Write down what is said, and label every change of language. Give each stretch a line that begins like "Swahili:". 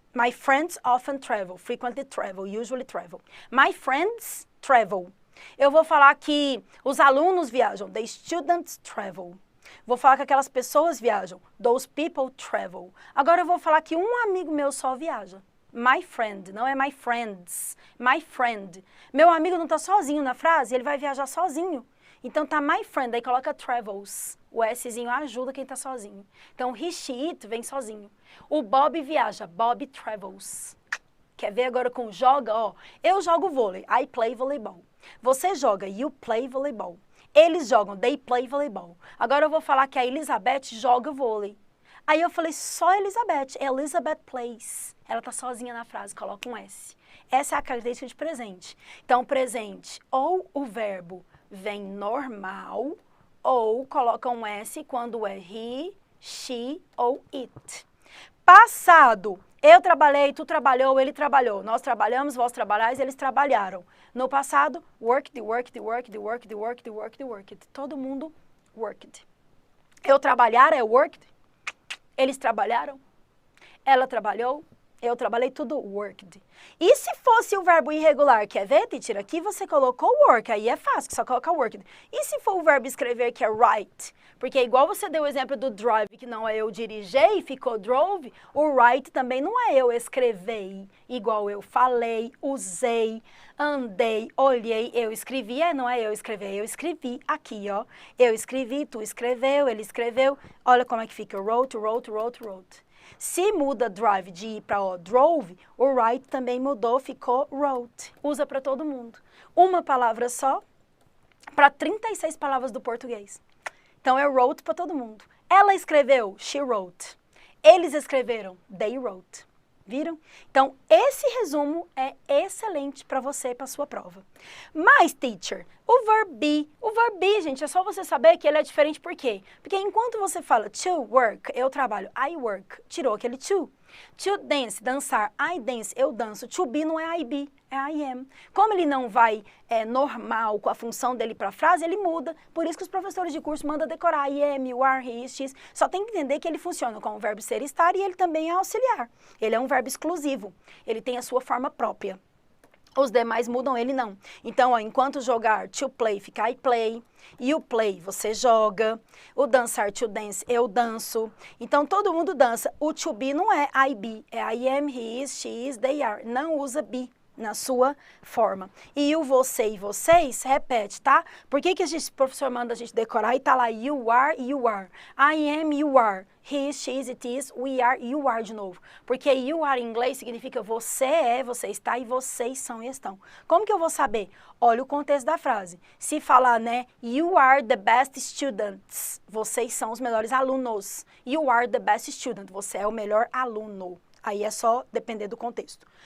English: My friends often travel, frequently travel, usually travel. My friends travel.
Portuguese: Eu vou falar que os alunos viajam.
English: The students travel.
Portuguese: Vou falar que aquelas pessoas viajam.
English: Those people travel.
Portuguese: Agora eu vou falar que um amigo meu só viaja. My friend, não é my friends. My friend. Meu amigo não está sozinho na frase, ele vai viajar sozinho. Então tá my friend, aí coloca travels. O Szinho ajuda quem tá sozinho. Então he, she, it vem sozinho. O Bob viaja,
English: Bob travels.
Portuguese: Quer ver agora com joga? Ó, eu jogo vôlei,
English: I play volleyball.
Portuguese: Você joga,
English: you play volleyball.
Portuguese: Eles jogam,
English: they play volleyball.
Portuguese: Agora eu vou falar que a Elizabeth joga vôlei. Aí eu falei só Elizabeth,
English: Elizabeth plays.
Portuguese: Ela tá sozinha na frase, coloca um S. Essa é a característica de presente. Então presente, ou o verbo vem normal, ou coloca um S quando é he, she ou it. Passado, eu trabalhei, tu trabalhou, ele trabalhou. Nós trabalhamos, vós trabalhais, eles trabalharam.
English: No passado, worked, worked, worked, worked, worked, worked, worked.
Portuguese: Todo mundo worked. Eu trabalhar é worked. Eles trabalharam. Ela trabalhou. Eu trabalhei, tudo worked. E se fosse o verbo irregular, quer ver, teacher? Aqui você colocou work, aí é fácil, só coloca worked. E se for o verbo escrever, que é write? Porque igual você deu o exemplo do drive, que não é eu dirigei, ficou drove, o write também não é eu escrevei, igual eu falei, usei, andei, olhei, eu escrevi, não é eu escrever, eu escrevi aqui, ó. Eu escrevi, tu escreveu, ele escreveu, olha como é que fica, wrote, wrote, wrote, wrote. Se muda drive de ir para drove, o write também mudou, ficou wrote. Usa para todo mundo. Uma palavra só para 36 palavras do português. Então é wrote para todo mundo. Ela escreveu,
English: she wrote.
Portuguese: Eles escreveram,
English: they wrote.
Portuguese: Viram? Então, esse resumo é excelente para você e para sua prova. Mas, teacher, o verbo be, gente, é só você saber que ele é diferente por quê? Porque enquanto você fala to work, eu trabalho,
English: I work,
Portuguese: tirou aquele to. To dance, dançar,
English: I dance,
Portuguese: eu danço. To be não é
English: I be,
Portuguese: é
English: I am.
Portuguese: Como ele não vai normal com a função dele para a frase, ele muda. Por isso que os professores de curso mandam decorar
English: I am, you are, he is, she is.
Portuguese: Só tem que entender que ele funciona com o verbo ser e estar e ele também é auxiliar. Ele é um verbo exclusivo. Ele tem a sua forma própria. Os demais mudam, ele não. Então, ó, enquanto jogar, to play, fica
English: I play. You play,
Portuguese: você joga. O dançar, to dance, eu danço. Então, todo mundo dança. O to be não é
English: I be,
Portuguese: é
English: I am, he is, she is, they are.
Portuguese: Não usa be na sua forma. E o você e vocês, repete, tá? Por que o professor manda a gente decorar e tá lá you are,
English: I am, you are. He is, she is, it is, we are, you are
Portuguese: de novo. Porque you are em inglês significa você é, você está e vocês são e estão. Como que eu vou saber? Olha o contexto da frase. Se falar, né,
English: you are the best students,
Portuguese: vocês são os melhores alunos.
English: You are the best student,
Portuguese: você é o melhor aluno. Aí é só depender do contexto.